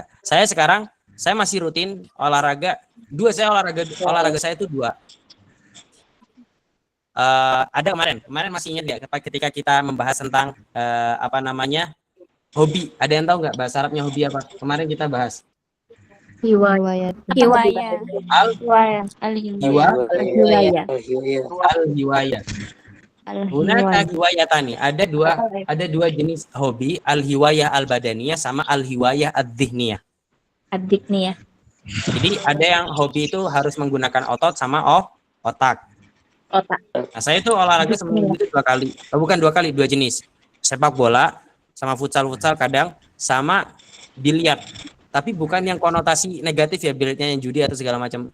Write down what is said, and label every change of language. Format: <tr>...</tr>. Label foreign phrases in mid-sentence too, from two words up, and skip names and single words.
<id>Saya masih rutin olahraga. Olahraga saya itu 2. Ada kemarin masih ingat nggak ketika kita membahas tentang hobi. Ada yang tahu nggak bahasa Arabnya hobi apa? Kemarin kita bahas. Hiwayat. Hiwaya. Al-hiwayah.</id> <ar>هناك هوايتان.</ar> <id>Ada dua jenis hobi,</id> <ar>الهواية البدنية sama الهواية الذهنية.</ar> <id>Adik nih ya. Jadi ada yang hobi itu harus menggunakan otot sama otak. Nah, saya itu olahraga seminggu itu 2 kali. Bukan 2 kali, 2 jenis. Sepak bola sama futsal kadang sama biliar. Tapi bukan yang konotasi negatif ya, biliarnya yang judi atau segala macam.</id>